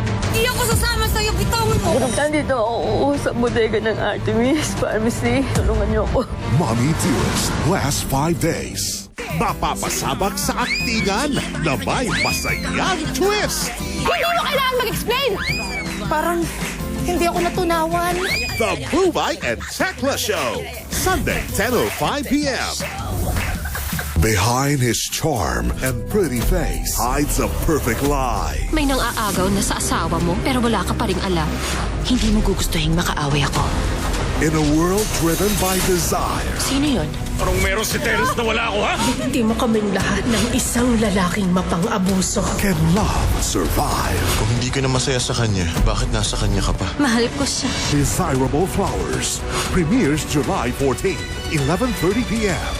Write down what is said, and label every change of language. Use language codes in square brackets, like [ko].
[tl] Di ako sasama sa'yo, bitawan mo! Nandito ako sa bodega ng Artemis Pharmacy. Tulungan niyo ako. [en] Mommy Dearest, last 5 days. [tl] Mapapasabak sa aktingan na may masayang twist. Hindi mo kailangan mag-explain! Parang hindi ako natunawan. [en] The Bubay and Tekla Show. Sunday, 10:05 p.m. Behind his charm and pretty face hides a perfect lie. [tl] May nang aagaw na sa asawa mo pero wala ka pa ring alam. Hindi mo gugustuhin makaaway ako. [en] In a world driven by desire, [tl] Sino yun? Parang meron si Terence na wala ako, ha? Hindi mo kaming lahat ng isang lalaking mapang-abuso. [en] can love survive? [tl] Kung hindi ka na masaya sa kanya, bakit nasa kanya ka pa? Mahal ko siya. [en] Desirable Flowers premieres July 14, 11:30 p.m.